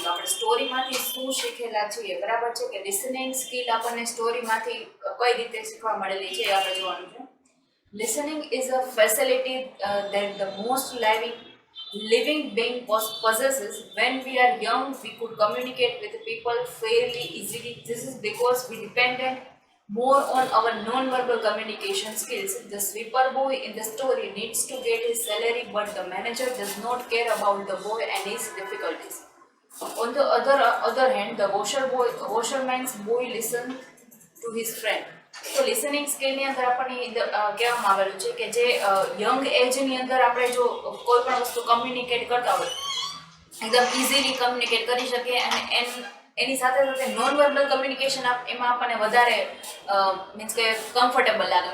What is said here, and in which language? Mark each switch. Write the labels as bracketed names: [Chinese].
[Gujarati] તો આપણે સ્ટોરીમાંથી શું શીખેલા છીએ, બરાબર છે કે લિસનિંગ સ્કિલ આપણને સ્ટોરીમાંથી કઈ રીતે શીખવા મળેલી છે એ આપણે જોવાનું છે. [English] Listening is a facility that the most living being possesses. When we are young, we could communicate with people fairly easily. This is because we depended more on our non-verbal communication skills. The sweeper boy in the story needs to get his salary, but the manager does not care about the boy and his difficulties. On the other hand, the washerman's boy listens to his friend. [Gujarati] તો listening સ્કિલની અંદર આપણને કહેવામાં આવેલું છે કે જે young એજની અંદર આપણે જો કોઈ પણ વસ્તુ કમ્યુનિકેટ કરતા હોય એકદમ ઇઝીલી કમ્યુનિકેટ કરી શકીએ અને એની સાથે સાથે નોન વર્બલ કમ્યુનિકેશન એમાં આપણને વધારે મીન્સ કે કમ્ફર્ટેબલ લાગે.